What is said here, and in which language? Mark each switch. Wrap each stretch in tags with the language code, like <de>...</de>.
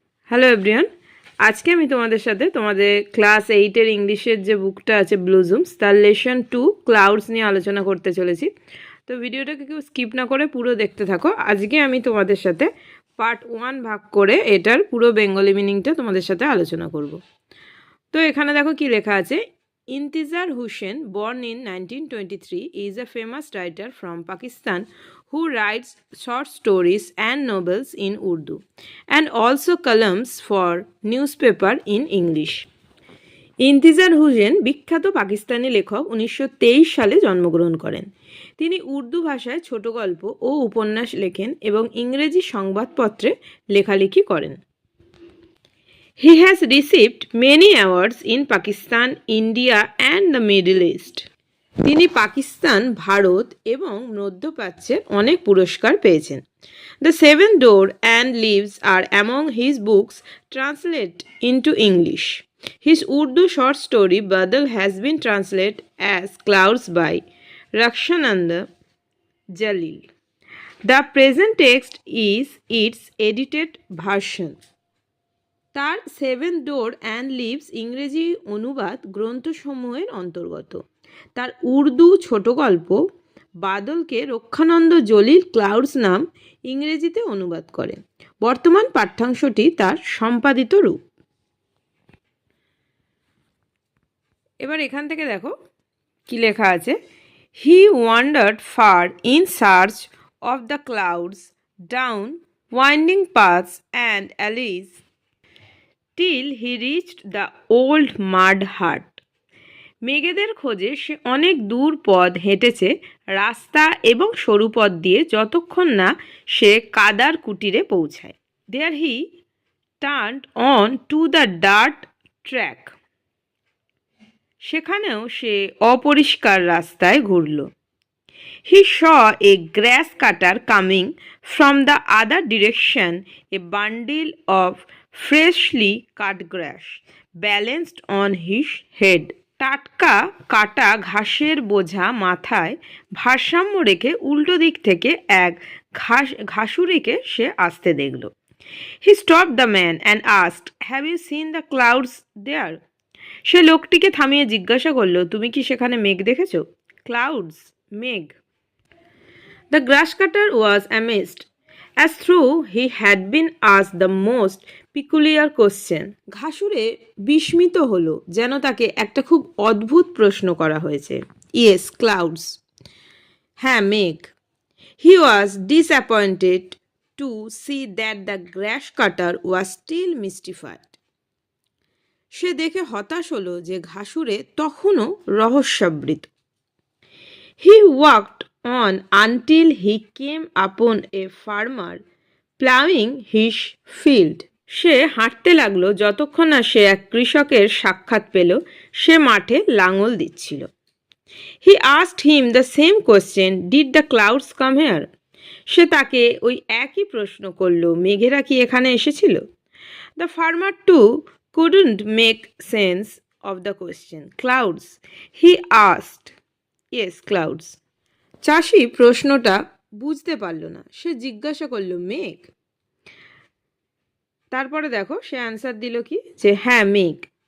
<bn>Hello everyone, আজকে আমি তোমাদের সাথে তোমাদের ক্লাস 8-এর ইংলিশের যে বুকটা আছে ব্লুজুমস তার লেসন 2 ক্লাউডস নিয়ে আলোচনা করতে চলেছি। তো ভিডিওটাকে কেউ স্কিপ না করে পুরো দেখতে থাকো। আজকে আমি তোমাদের সাথে পার্ট 1 ভাগ করে এটার পুরো বেঙ্গলি মিনিংটা তোমাদের সাথে আলোচনা করব। তো এখানে দেখো কি লেখা আছে।</bn> <en>Intizar Husain, born in 1923, is a famous writer from Pakistan who writes short stories and novels in Urdu and also columns for newspaper in English.</en> <bn>ইন্তিজার Hussain বিখ্যাত পাকিস্তানি লেখক 1923 সালে জন্মগ্রহণ করেন। তিনি উর্দু ভাষায় ছোট গল্প ও উপন্যাস লেখেন এবং ইংরেজি সংবাদপত্রে লেখালেখি করেন।</bn> <en>He has received many awards in Pakistan, India and the Middle East.</en> <bn>তিনি পাকিস্তান, ভারত এবং মধ্যপ্রাচ্যের অনেক পুরস্কার পেয়েছেন।</bn> <en>The Seven Door and Leaves are among his books translated into English. His Urdu short story Badal has been translated as Clouds by Rakshananda Jalil. The present text is its edited version.</en> <bn>তার seven door and leaves ইংরেজি অনুবাদ গ্রন্থসমূহের অন্তর্গত। তার উর্দু ছোট গল্প বাদলকে রক্ষানন্দ Jalil clouds নাম ইংরেজিতে অনুবাদ করেন। বর্তমান পাঠ্যাংশটি তার সম্পাদিত রূপ। এবার এখান থেকে দেখো কি লেখা আছে।</bn> <en>He wandered far in search of the clouds down winding paths and alleys till he reached the old mud hut.</en> <bn>মেঘেদের খোঁজে সে অনেক দূর পথ হেঁটেছে, রাস্তা এবং সরু পথ দিয়ে, যতক্ষণ না সে কাদার কুটিরে পৌঁছায়।</bn> <en>There he turned on to the dirt track.</en> <bn>সেখানেও সে অপরিষ্কার রাস্তায় ঘুরল।</bn> <en>He saw a grass cutter coming from the other direction, a bundle of freshly cut grass balanced on his head.</en> <bn>টাটকা কাটা ঘাসের বোঝা মাথায় ভারসাম্য রেখে উল্টো দিক থেকে এক ঘাসুরিকে সে আসতে দেখল।</bn> <en>He stopped the man and asked, "Have you seen the clouds there?"</en> <bn>সে লোকটিকে থামিয়ে জিজ্ঞাসা করল, তুমি কি সেখানে মেঘ দেখেছো? ক্লাউডস, মেঘ।</bn> <en>The grass cutter was amazed, as though he had been asked the most peculiar question.</en> <bn>ঘাসুরে বিস্মিত হলো, যেন তাকে একটা খুব অদ্ভুত প্রশ্ন করা হয়েছে।</bn> <en>Yes, clouds.</en> <bn>হ্যাঁ, মেঘ।</bn> <en>He was disappointed to see that the grass cutter was still mystified.</en> <bn>সে দেখে হতাশ হলো যে ঘাসুরে তখনও রহস্যাবৃত।</bn> <en>He walked on until he came upon a farmer plowing his field.</en> <bn>সে হাঁটতে লাগলো যতক্ষণ না সে এক কৃষকের সাক্ষাৎ পেল, সে মাঠে লাঙল দিচ্ছিল।</bn> <en>He asked him the same question, did the clouds come here?</en> <bn>সে তাকে ওই একই প্রশ্ন করল, মেঘেরা কি এখানে এসেছিল?</bn> <en>The farmer too couldn't make sense of the question. Clouds, he asked. Yes, clouds.</en> <bn>চাষি প্রশ্নটা বুঝতে পারল না, সে জিজ্ঞাসা করল, মেঘ? তারপরে দেখো সে অ্যান্সার দিল কি, যে হ্যাঁ, মেঘ।</bn>